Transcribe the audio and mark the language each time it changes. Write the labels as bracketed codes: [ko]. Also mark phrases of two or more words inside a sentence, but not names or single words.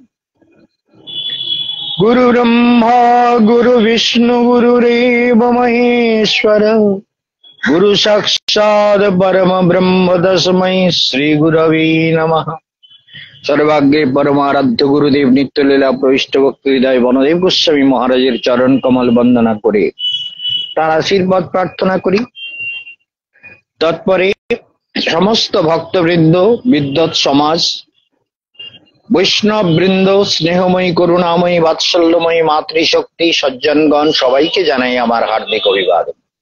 [sa] गुरुब्रह्मा गुरुविष्णु गुरुरेव महेश्वर गुरुसाक्षात् परमब्रह्म तस्मै श्रीगुरवे नमः। [bn] সর্বাগ্রে পরমারাধ্য গুরুদেব নিত্যলীলা প্রবিষ্ট ভক্ত হৃদয় বনদেব গোস্বামী মহারাজের চরণ কমল বন্দনা করে তার আশীর্বাদ প্রার্থনা করি। তৎপরে সমস্ত ভক্তবৃন্দ, বিদ্বৎ সমাজ, বৈষ্ণব বৃন্দ, স্নেহময়ী করুণাময়ী বাৎসল্যময়ী মাতৃশক্তি সজ্জনগণ সবাইকে জানাই আমার হার্দিক অভিবাদন।